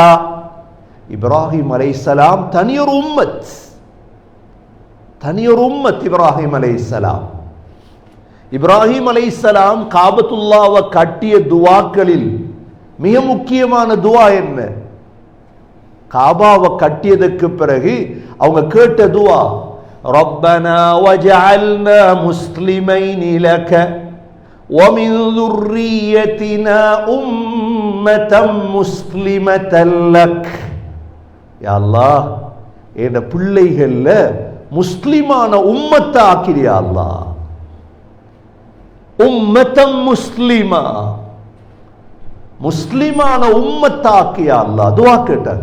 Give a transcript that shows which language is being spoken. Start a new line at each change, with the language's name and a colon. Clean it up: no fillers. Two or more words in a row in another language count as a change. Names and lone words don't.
Tamil: இப்ராஹிம் அலைஹிஸ்ஸலாம் தனியொரு உம்மத், தனியொரு உம்மத் இப்ராஹிம் அலைஹிஸ்ஸலாம். இப்ராஹிம் அலைஹிஸ்ஸலாம் காபத்துல்லாவை கட்டிய துவாக்களில் மிக முக்கியமான துவா என்ன? காபாவை கட்டியதற்கு பிறகு அவங்க கேட்ட துவா,
Arabic: ربنا وجعلنا مسلمين لك ومن ذريتنا أمة مسلمة لك.
Tamil: யா அல்லாஹ், என் பிள்ளைகள்ல முஸ்லிமான உம்மத்தை ஆக்கிறியா அல்லாஹ்.
Arabic: أمة مسلمة,
Tamil: முஸ்லிமான உம்மத்தை ஆக்கியா அல்லாஹ். துஆ கேட்டார்.